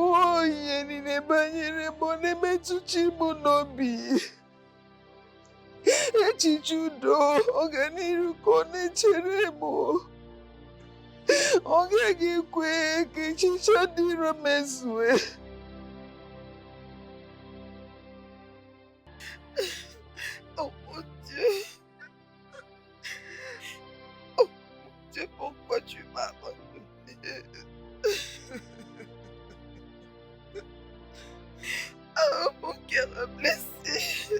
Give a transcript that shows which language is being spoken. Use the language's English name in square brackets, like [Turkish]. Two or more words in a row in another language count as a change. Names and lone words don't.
[Igbo] Ihe niile banyere mụ na-emetụchi mụ n'obi. Echiche udo ọganiru ka ọ na-echere mụ. Ọ gaghị ekwe ka echiche ndị iro mezue. [French] Oh mon Dieu. Oh mon Dieu, pourquoi tu m'as abandonné? Oh, mon cœur est blessé.